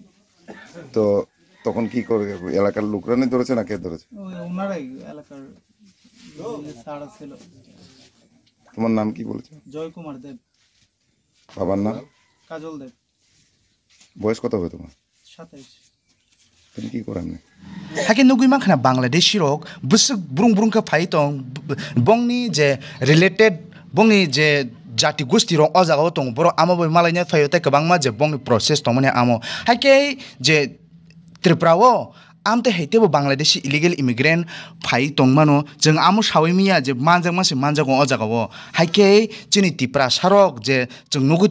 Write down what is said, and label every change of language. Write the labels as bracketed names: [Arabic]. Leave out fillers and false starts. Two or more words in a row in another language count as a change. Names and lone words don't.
[Bangla] তো তখন কি করে এলাকার লোকরানি ধরেছে না কে ধরেছে ওই ওনারাই এলাকার সাড়া ছিল তোমার নাম কি বলেছো জয় কুমার দেব বাবার নাম কাজল দেব বয়স কত হবে তোমার 27 তুমি কি করেন [Kok Borok] हाके नुगुइ माखना बांग्लादेशी रक बुसुक बुरुं का फाइ दं बंगनि जे रिलेटेड बंगनि जे [Bangla] জাতি গোষ্ঠী [Kok Borok] रक अजागाव दं बर आमाबो मालायनि फायो तै गोबांमा जे बंगनि प्रसेस दं माने आमो हाके जे त्रिपुराओ आमते हैतेबो [English] Bangladeshi illegal immigrant [Kok Borok] फाइ दंमानो जों आमो सावैमिया जे मानजागो अजागाव हाइके चिनि तिप्रा सारक जे जों नुगुइ